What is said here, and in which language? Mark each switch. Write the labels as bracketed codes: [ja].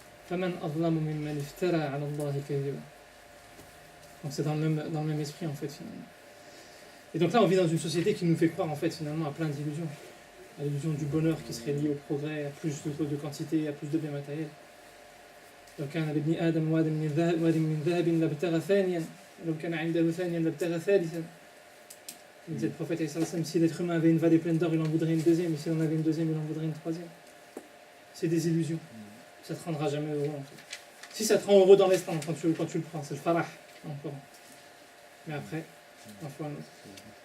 [ar] فَمَنْ أَظْلَمُ مِمَّنِ افْتَرَى عَلَى اللَّهِ كَذِبًا. [fr] Donc c'est dans le même esprit, en fait, finalement. Et donc là, on vit dans une société qui nous fait croire, en fait, finalement, à plein d'illusions. À l'illusion du bonheur qui serait lié au progrès, à plus de quantité, à plus de biens matériels. [ar] لو كان لابن آدم واد من ذهب لابتغى ثانيا لو كان عنده ثانيا لابتغى ثالثا. [fr] Il disait le prophète, si l'être humain avait une vallée pleine d'or, il en voudrait une deuxième, et si on avait une deuxième, il en voudrait une troisième. C'est des illusions. Ça ne te rendra jamais heureux, en fait. Si ça te rend heureux dans l'instant, quand tu le prends, c'est le farah, encore. Mais après, un fois un autre.